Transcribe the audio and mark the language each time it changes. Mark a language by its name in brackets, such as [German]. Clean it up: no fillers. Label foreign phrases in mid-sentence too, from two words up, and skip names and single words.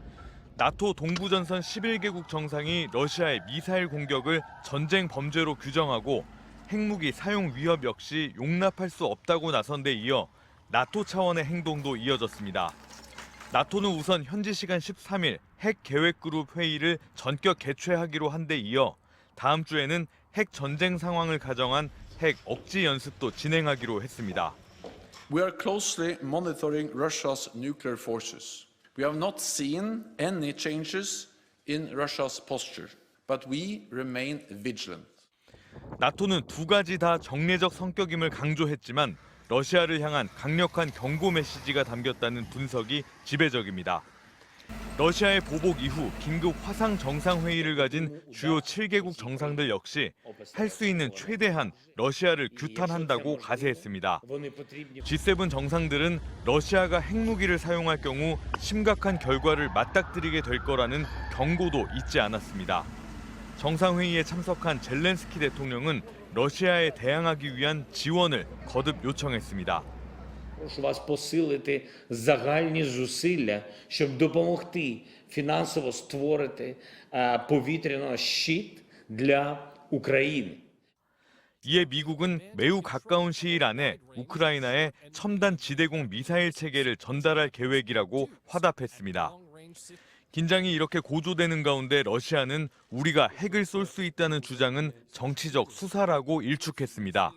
[Korean] 나토 동부전선 11개국 정상이 러시아의 미사일 공격을 전쟁 범죄로 규정하고 핵무기 사용 위협 역시 용납할 수 없다고 나선 데 이어 나토 차원의 행동도 이어졌습니다. 나토는 우선 현지 시간 13일 핵 계획 그룹 회의를 전격 개최하기로 한 데 이어 다음 주에는 핵 전쟁 상황을 가정한 핵 억지 연습도 진행하기로 했습니다. [English] We are closely monitoring Russia's nuclear forces. We have not seen any changes in Russia's posture, but we remain vigilant. [Korean] 나토는 두 가지 다 정례적 성격임을 강조했지만 러시아를 향한 강력한 경고 메시지가 담겼다는 분석이 지배적입니다. 러시아의 보복 이후 긴급 화상 정상회의를 가진 주요 7개국 정상들 역시 할 수 있는 최대한 러시아를 규탄한다고 가세했습니다. G7 정상들은 러시아가 핵무기를 사용할 경우 심각한 결과를 맞닥뜨리게 될 거라는 경고도 잊지 않았습니다. 정상회의에 참석한 젤렌스키 대통령은 러시아에 대항하기 위한 지원을 거듭 요청했습니다. [Ukrainian] Прошу вас посилити загальні зусилля, щоб допомогти фінансово створити повітряний щит для України. [Korean] 이에 미국은 매우 가까운 시일 안에 우크라이나에 첨단 지대공 미사일 체계를 전달할 계획이라고 화답했습니다. 긴장이 이렇게 고조되는 가운데 러시아는 우리가 핵을 쏠 수 있다는 주장은 정치적 수사라고 일축했습니다.